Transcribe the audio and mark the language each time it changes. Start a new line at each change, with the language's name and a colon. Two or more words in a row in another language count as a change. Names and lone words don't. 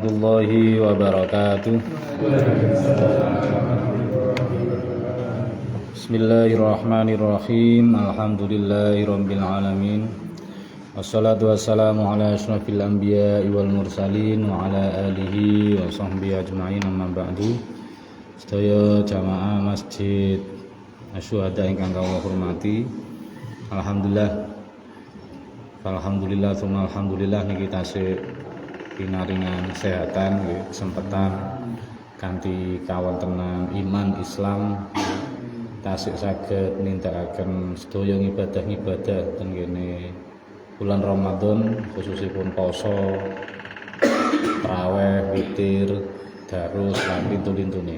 Arabic: ورحمة الله وبركاته. بسم الله الرحمن الرحيم. الحمد لله رب العالمين. والصلاة والسلام على أشرف الأنبياء والمرسلين وعلى آله وصحبه أجمعين، أما بعد.
Javanese: Sedaya jamaah Masjid Asyuhada ingkang kawula hormati.
Arabic: الحمد لله ثم الحمد لله
Javanese: niki tasih pinaringan kesehatan, kesempatan kanthi kawontenan iman Islam tasih saged nindakaken sedaya ibadah-ibadah ten kene bulan Ramadan, khususipun poso, tarawih, witir, darus lan lintune.